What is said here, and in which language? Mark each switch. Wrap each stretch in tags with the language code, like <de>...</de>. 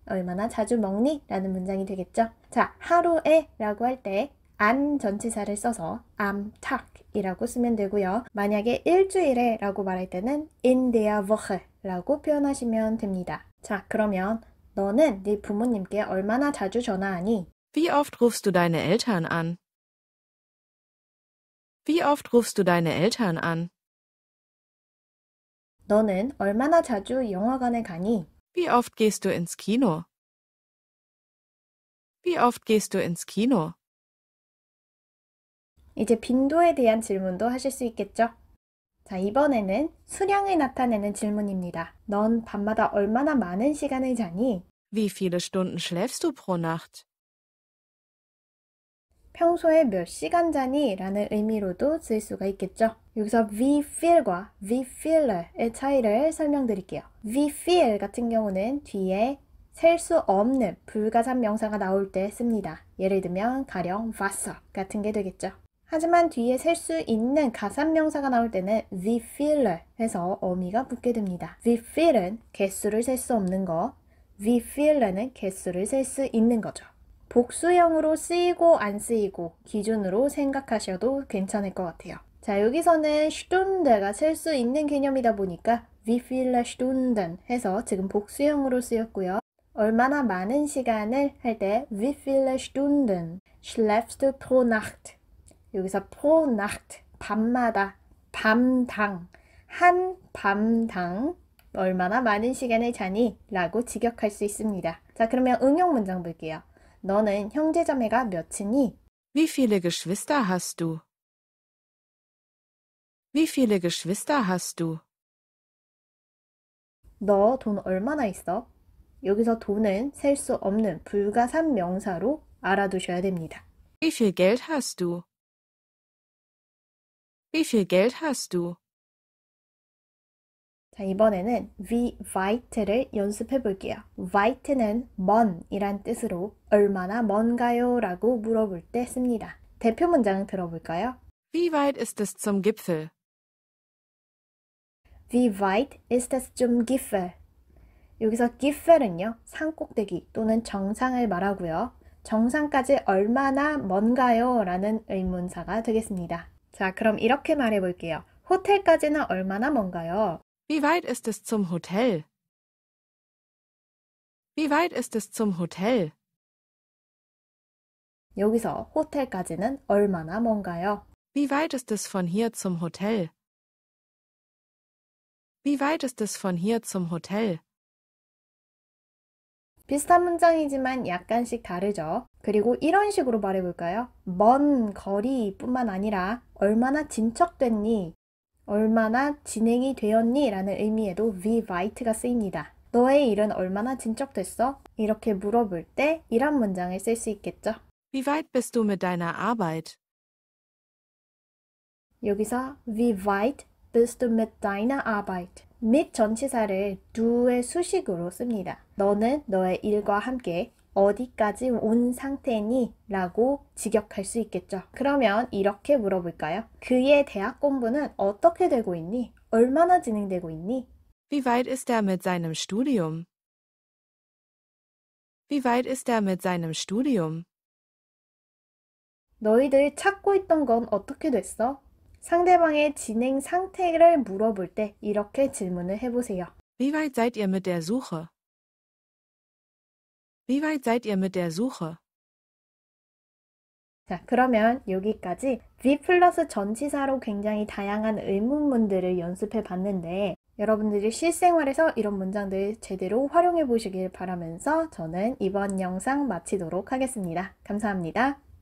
<ko>얼마나 자주 먹니? 라는 문장이 되겠죠. 자, 하루에 라고 할 때 an 전치사를 써서</ko> <de>am Tag</de> <ko>이라고 쓰면 되고요. 만약에 일주일에 라고 말할 때는</ko> <de>in der Woche</de> <ko>라고 표현하시면 됩니다. 자, 그러면 너는 네 부모님께 얼마나 자주 전화하니?</ko> <de>Wie oft rufst du deine Eltern an? Wie oft rufst du deine Eltern an?</de> <ko>너는 얼마나 자주 영화관에 가니?</ko> <de>Wie oft gehst du ins Kino? Wie oft gehst du ins Kino?</de> <ko>이제 빈도에 대한 질문도 하실 수 있겠죠? 자, 이번에는 수량을 나타내는 질문입니다. 넌 밤마다 얼마나 많은 시간을 자니?</ko> <de>Wie viele Stunden schläfst du pro Nacht?</de> <ko>평소에 몇 시간 자니? 라는 의미로도 쓸 수가 있겠죠. 여기서 wie viel과 wie viele의 차이를 설명드릴게요. wie viel 같은 경우는 뒤에 셀 수 없는 불가산 명사가 나올 때 씁니다. 예를 들면 가령 Wasser 같은 게 되겠죠. 하지만 뒤에 셀 수 있는 가산명사가 나올 때는 wie viele 해서 어미가 붙게 됩니다. wie viel은 개수를 셀 수 없는 거, wie viele는 개수를 셀 수 있는 거죠. 복수형으로 쓰이고 안 쓰이고 기준으로 생각하셔도 괜찮을 것 같아요. 자, 여기서는 Stunde가 셀 수 있는 개념이다 보니까</ko> <de>wie viele Stunden</de> <ko>해서 지금 복수형으로 쓰였고요. 얼마나 많은 시간을 할 때</ko> <de>wie viele Stunden schläfst du pro Nacht?</de> <ko>여기서</ko> <de>pro Nacht,</de> <ko>밤마다, 밤당, 한 밤당 얼마나 많은 시간을 자니? 라고 직역할 수 있습니다. 자, 그러면 응용 문장 볼게요. 너는 형제자매가 몇이니?</ko> <de>Wie viele Geschwister hast du? Wie viele Geschwister hast du?</de> <ko>너 돈 얼마나 있어? 여기서 돈은 셀 수 없는 불가산 명사로 알아두셔야 됩니다.</ko> <de>Wie viel Geld hast du? Wie viel Geld hast du?</de> <ko>자, 이번에는 wie weit를 연습해 볼게요. weit는 먼이란 뜻으로 얼마나 먼가요? 라고 물어볼 때 씁니다. 대표 문장 들어볼까요?</ko> <de>Wie weit ist es zum Gipfel? Wie weit ist es zum Gipfel?</de> <ko>여기서 Gipfel은요, 산꼭대기 또는 정상을 말하고요. 정상까지 얼마나 먼가요? 라는 의문사가 되겠습니다. 자, 그럼 이렇게 말해 볼게요. 호텔까지는 얼마나 먼가요?</ko> <de>Wie weit ist es zum Hotel? Wie weit ist es zum Hotel?</de> <ko>여기서 호텔까지는 얼마나 먼가요?</ko> <de>Wie weit ist es von hier zum Hotel? Wie weit ist es von hier zum Hotel?</de> <ko>비슷한 문장이지만 약간씩 다르죠. 그리고 이런 식으로 말해볼까요? 먼 거리뿐만 아니라 얼마나 진척됐니? 얼마나 진행이 되었니? 라는 의미에도 wie weit가 쓰입니다. 너의 일은 얼마나 진척됐어? 이렇게 물어볼 때 이런 문장을 쓸 수 있겠죠.</ko> <de>Wie weit bist du mit deiner Arbeit?</de> <ko>여기서</ko> <de>wie weit bist du mit deiner Arbeit?</de> <ko>mit 전치사를 du의 수식으로 씁니다. 너는 너의 일과 함께 어디까지 온 상태니? 라고 직역할 수 있겠죠. 그러면 이렇게 물어볼까요? 그의 대학 공부는 어떻게 되고 있니? 얼마나 진행되고 있니?</ko> <de>Wie weit ist er mit seinem Studium? Wie weit ist er mit seinem Studium?</de> <ko>너희들 찾고 있던 건 어떻게 됐어? 상대방의 진행 상태를 물어볼 때 이렇게 질문을 해보세요.</ko> <de>Wie weit seid ihr mit der Suche? Wie weit seid ihr mit der Suche?</de> <ko>자, 그러면 여기까지 be 플러스 전치사로 굉장히 다양한 의문문들을 연습해 봤는데 여러분들이 실생활에서 이런 문장들 제대로 활용해 보시길 바라면서 저는 이번 영상 마치도록 하겠습니다. 감사합니다.</ko>